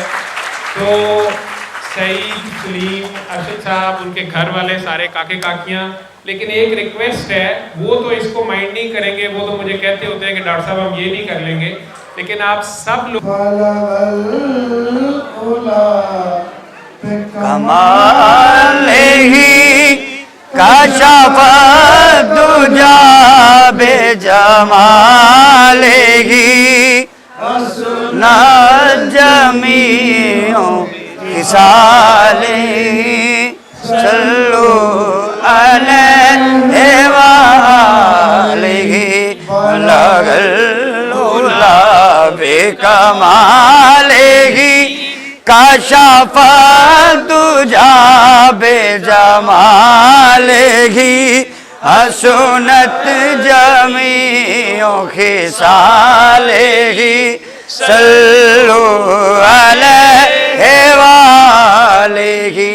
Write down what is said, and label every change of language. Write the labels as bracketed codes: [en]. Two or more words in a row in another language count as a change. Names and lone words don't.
[hi] तो सईद सलीम अरशद साहब उनके घर वाले सारे काके काकियाँ। लेकिन एक रिक्वेस्ट है, वो तो इसको माइंड नहीं करेंगे, वो तो मुझे कहते होते हैं कि डॉक्टर साहब हम ये नहीं कर लेंगे, लेकिन आप सब लोग कमाल [ar] كشف الدجى بجماله ن جميع خصاله صلوا عليه وآله بلغ العلى بكماله كشف الدجى بجماله حسنت جميع خصاله صلوا عليه وآله.